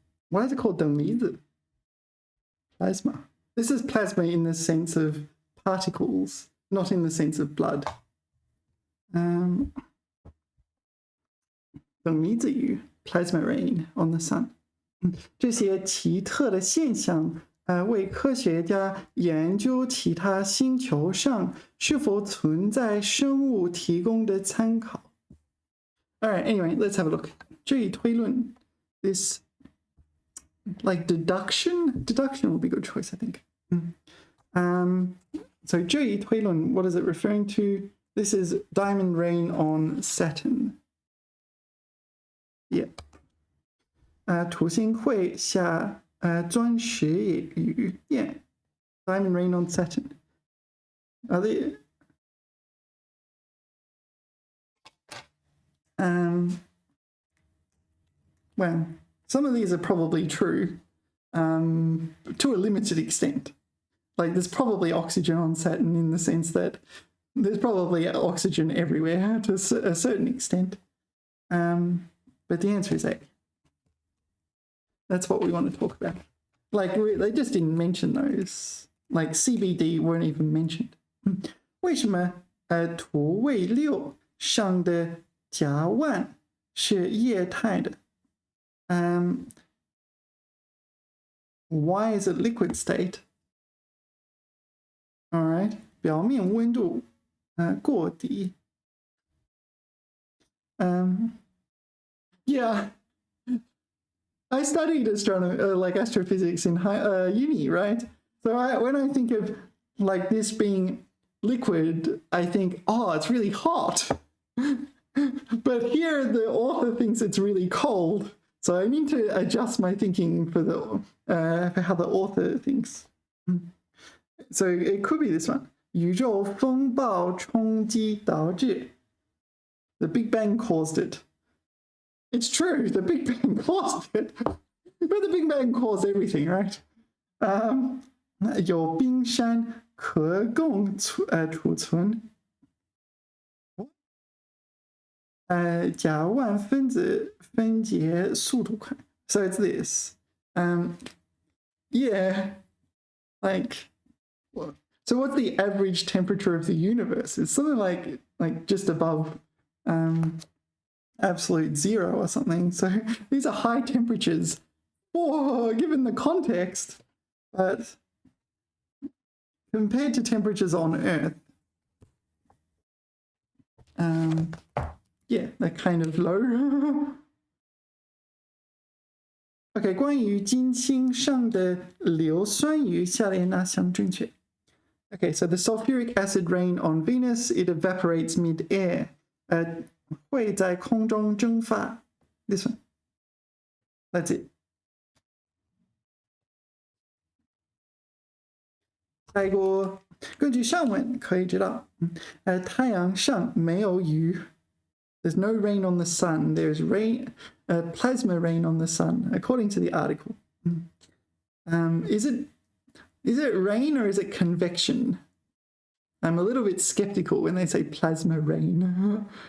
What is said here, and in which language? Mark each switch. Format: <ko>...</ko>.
<en>Why is it called</en> <zh>等离子？</zh> <en>Plasma. This is plasma in the sense of particles, not in the sense of blood.</en> <zh>等离子雨</zh> <en>plasma rain on the sun.</en> <zh>这些奇特的现象为科学家研究其他星球上是否存在生物提供的参考。</zh> <en>Alright, anyway, let's have a look.</en> <zh>这一推论</zh> <en>this like deduction will be a good choice, I think. So</en> <zh>这一推论</zh> <en>what is it referring to? This is diamond rain on Saturn. Yeah.</en> <zh>土星会下钻石雨</zh> <en>Yeah. Diamond rain on Saturn. Are they well, some of these are probably true to a limited extent. Like there's probably oxygen on Saturn in the sense that there's probably oxygen everywhere to a certain extent. But the answer is A. That's what we want to talk about. Like they just didn't mention those. Like CBD weren't even mentioned.</en> <zh>为什么土卫六上的甲烷是液态的？</zh> <en>Why is it liquid state? All right.</en> <zh>表面温度过低。</zh> <en>Yeah. I studied astronomy, like astrophysics in uni, right? So when I think of like this being liquid, I think, oh, it's really hot. But here the author thinks it's really cold. So I need to adjust my thinking for how the author thinks. So it could be this one.</en> <zh>宇宙风暴冲击导致</zh> <en>The Big Bang caused it. It's true, the Big Bang caused it. But the Big Bang caused everything, right?</en> <zh>有冰山可供储存甲烷分子分解速度快</zh> <en>So it's this. Yeah. Like, so what's the average temperature of the universe? It's something like just above absolute zero or something. So these are high temperatures, given the context, but compared to temperatures on Earth, yeah, they're kind of low.</en> <zh>Okay, 关于金星上的硫酸雨，下列哪项正确？</zh> <en>Okay, so the sulfuric acid rain on Venus, it evaporates mid-air.</en> <zh>会在空中蒸发</zh> <en>This one. That's it.</en> <zh>下一个，根据上文可以知道，太阳上没有雨。</zh> <en>There's no rain on the sun. There's plasma rain on the sun, according to the article. Is it rain or is it convection? I'm a little bit skeptical when they say plasma rain.</en>